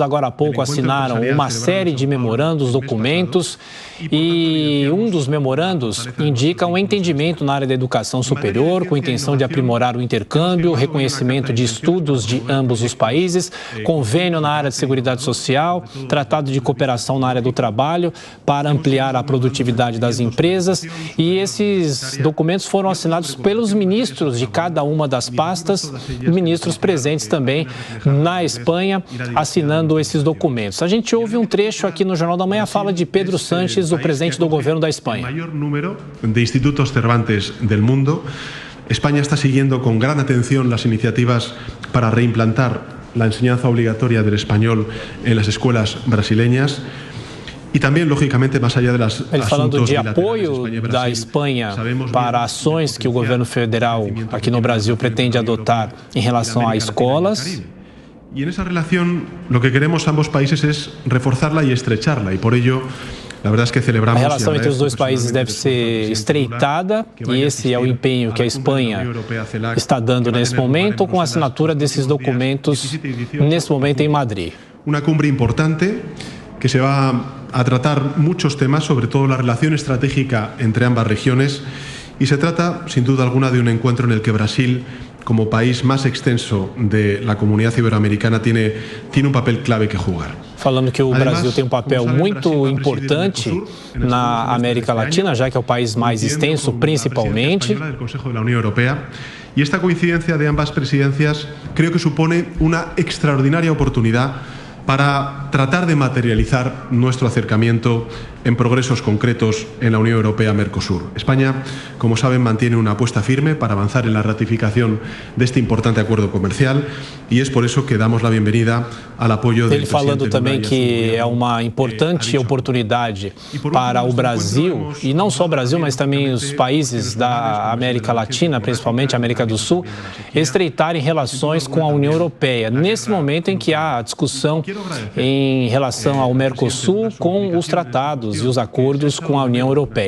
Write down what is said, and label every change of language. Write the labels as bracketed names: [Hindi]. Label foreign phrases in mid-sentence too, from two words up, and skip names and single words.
[Portuguese] Agora há pouco assinaram uma série de memorandos, documentos, e um dos memorandos indica um entendimento na área da educação superior, com a intenção de aprimorar o intercâmbio, reconhecimento de estudos de ambos os países, convênio na área de seguridade social, tratado de cooperação na área do trabalho para ampliar a produtividade das empresas. E esses documentos foram assinados pelos ministros de cada uma das pastas, ministros presentes também na Espanha, assinando esses documentos. A gente ouve um trecho aqui no Jornal da Manhã, fala de Pedro Sánchez, o presidente do governo da Espanha. O maior número de institutos Cervantes [Spanish] del mundo. España está siguiendo con gran atención las iniciativas para reimplantar la enseñanza obligatoria del español en las escuelas brasileñas. [Portuguese] E também, logicamente, mais allá das Ele falando de apoio da Espanha para ações que o governo federal aqui no Brasil pretende adotar em relação a escolas. E nessa relação, o que queremos ambos países é reforçá-la e estrecharla. E [Spanish] por ello, [Portuguese] a verdade é que celebramos. A relação entre os dois países deve ser estreitada e esse é o empenho que a Espanha está dando nesse momento, com a assinatura desses documentos nesse momento em Madrid. [Spanish] Uma cumbre importante que se va a tratar muchos temas, sobre todo la relación estratégica entre ambas regiones, y se trata, sin duda alguna, de un encuentro en el que Brasil, como país más extenso de la comunidad iberoamericana, tiene un papel clave que jugar. [Portuguese] Falando que o Brasil tem um papel muito importante na América Latina, já que é o país mais extenso, principalmente. [Spanish] Del Consejo de la Unión Europea. Y esta coincidencia de ambas presidencias creo que supone una extraordinaria oportunidad para tratar de materializar nuestro acercamiento en progresos concretos en la Unión Europea-Mercosur. España, como saben, mantiene una apuesta firme para avanzar en la ratificación de este importante acuerdo comercial y es por eso que damos la bienvenida al apoyo del presidente Lula. [Portuguese] Ele falando também que é uma importante oportunidade para o Brasil, e não só o Brasil, mas também os países da América Latina, principalmente a América do Sul, estreitarem relações com a União Europeia, nesse momento em que há discussão em relação ao Mercosul com os tratados e os acordos com a União Europeia.